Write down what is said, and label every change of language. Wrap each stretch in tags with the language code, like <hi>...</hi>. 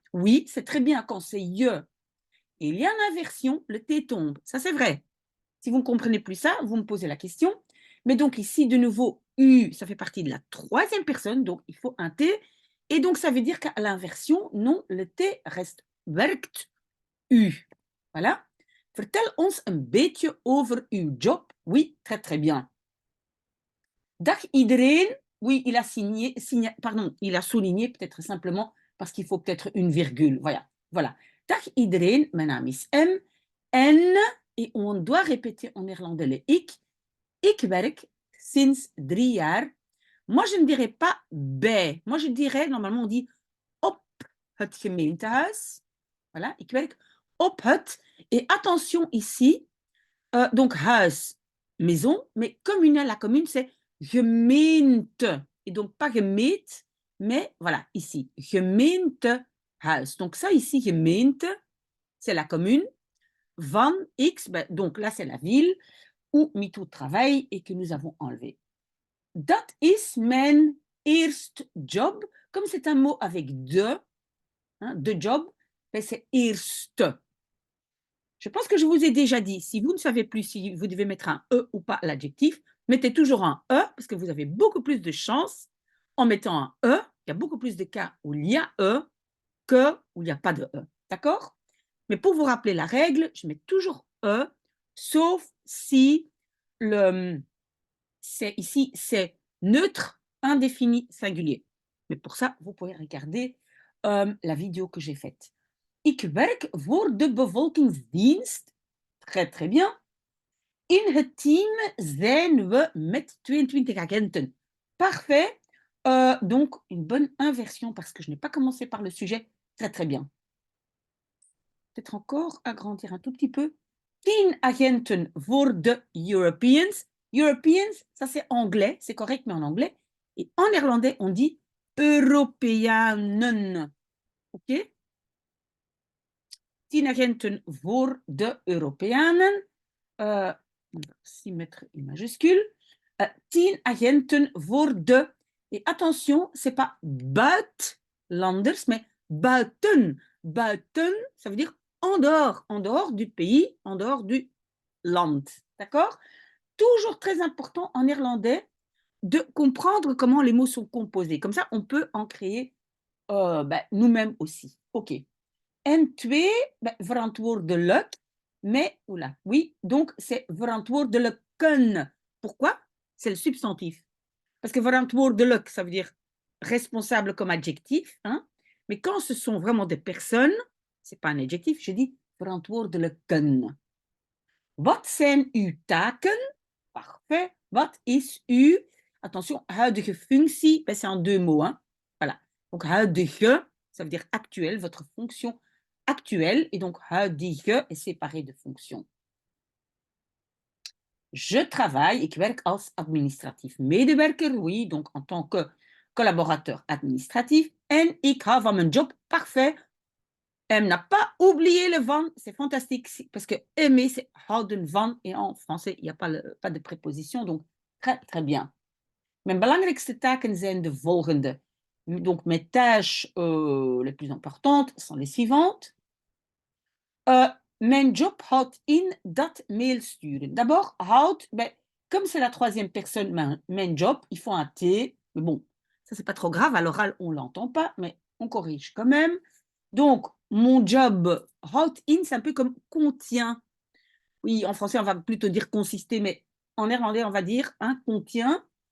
<fr>Oui, c'est très bien quand c'est je. Et il y a une inversion, le T tombe. Ça, c'est vrai. Si vous ne comprenez plus ça, vous me posez la question. Mais donc ici, de nouveau, U, ça fait partie de la troisième personne, donc il faut un T. Et donc, ça veut dire qu'à l'inversion, non, le T reste werkt u. Voilà.</fr> <nl>Vertel ons een beetje over uw job.</nl> <fr>Oui, très très bien.</fr> <nl>Dag iedereen.</nl> <fr>Oui, il a pardon, il a souligné peut-être simplement parce qu'il faut peut-être une virgule. Voilà. Voilà.</fr> <nl>Dag iedereen, mijn naam is M.</nl> <fr>En, et on doit répéter en néerlandais le ik.</fr> <nl>Ik werk sinds 3 jaar.</nl> <fr>Moi, je ne dirais pas bij. Moi, je dirais, normalement, on dit</fr> <nl>op het gemeentehuis. Voilà, ik werk op het.</nl> <fr>Et attention ici, donc huis, maison, mais communal, la commune, c'est gemeente. Et donc pas gemeet, mais voilà, ici, gemeentehuis. Donc ça ici, gemeente, c'est la commune. Van X, ben, donc là, c'est la ville où MeToo travaille et que nous avons enlevé.</fr> <nl>Dat is mijn eerste job.</nl> <fr>Comme c'est un mot avec de, hein, de job, ben c'est eerste. Je pense que je vous ai déjà dit, si vous ne savez plus si vous devez mettre un E ou pas à l'adjectif, mettez toujours un E parce que vous avez beaucoup plus de chance en mettant un E. Il y a beaucoup plus de cas où il y a E que où il n'y a pas de E. D'accord? Mais pour vous rappeler la règle, je mets toujours E, sauf si c'est ici, c'est neutre, indéfini, singulier. Mais pour ça, vous pouvez regarder la vidéo que j'ai faite.</fr> <nl>Ik werk voor de bevolkingsdienst.</nl> <fr>Très, très bien.</fr> <nl>In het team zijn we met 22 agenten.</nl> <fr>Parfait. Donc, une bonne inversion parce que je n'ai pas commencé par le sujet. Très, très bien. Peut-être encore agrandir un tout petit peu.</fr> <nl>10 agenten voor de Europeans.</nl> <fr>Europeans, ça c'est anglais, c'est correct, mais en anglais. Et en néerlandais, on dit Europeanen. OK?</fr> <nl>10 agenten voor de Europeanen.</nl> <fr>Si mettre une majuscule.</fr> <nl>10 agenten voor de.</nl> <fr>Et attention, c'est pas buitenlanders, mais buiten. Buiten, ça veut dire en dehors du pays, en dehors du land. D'accord? Toujours très important en néerlandais de comprendre comment les mots sont composés. Comme ça, on peut en créer nous-mêmes aussi. OK. En twee, verantwoordelijk, mais, oula, oui, donc c'est verantwoordelijken. Pourquoi? C'est le substantif. Parce que verantwoordelijk, ça veut dire responsable comme adjectif, hein? Mais quand ce sont vraiment des personnes, c'est pas un adjectif, je dis verantwoordelijken.</fr> <nl>Wat zijn uw taken?</nl> <fr>Parfait.</fr> <nl>Wat is uw,</nl> <fr>attention, huidige functie, ben, c'est en deux mots. Hein. Voilà. Donc, huidige, ça veut dire actuel, votre fonction actuelle. Et donc, huidige est séparé de fonction. Je travaille,</fr> <nl>ik werk als administratief medewerker,</nl> <fr>oui, donc en tant que collaborateur administratif.</fr> <nl>En ik hou van mijn job,</nl> <fr>parfait. Elle n'a pas oublié le van, c'est fantastique, parce que aimer, c'est houden van, et en français, il n'y a pas de préposition, donc très, très bien.</fr> <nl>Mijn belangrijkste taken zijn de volgende.</nl> <fr>Donc, mes tâches les plus importantes sont les suivantes.</fr> <nl>Mijn job houdt in dat mail sturen.</nl> <fr>D'abord, houdt, ben, comme c'est la troisième personne, mijn job, il faut un T, mais bon, ça c'est pas trop grave, à l'oral on l'entend pas, mais on corrige quand même. Donc, mon job, houdt in, c'est un peu comme contient. Oui, en français, on va plutôt dire consister, mais en néerlandais, on va dire contient.</fr>